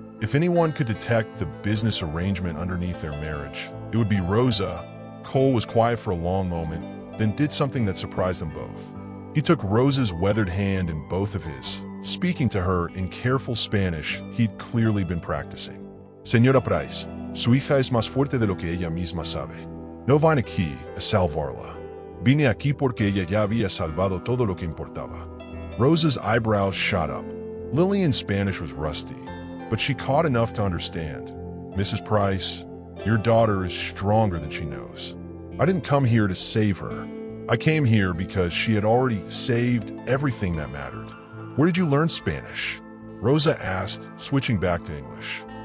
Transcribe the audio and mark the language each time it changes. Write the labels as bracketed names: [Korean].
[English] If anyone could detect the business arrangement underneath their marriage, it would be Rosa. Cole was quiet for a long moment, then did something that surprised them both. He took Rosa's weathered hand in both of his, speaking to her in careful Spanish he'd clearly been practicing. [Spanish] "Señora Price, su hija es más fuerte de lo que ella misma sabe. No vine aquí a salvarla. Vine aquí porque ella ya había salvado todo lo que importaba." [English] Rosa's eyebrows shot up. Lillian's Spanish was rusty, but she caught enough to understand. "Mrs. Price, your daughter is stronger than she knows. I didn't come here to save her. I came here because she had already saved everything that mattered." "Where did you learn Spanish?" Rosa asked, switching back to English.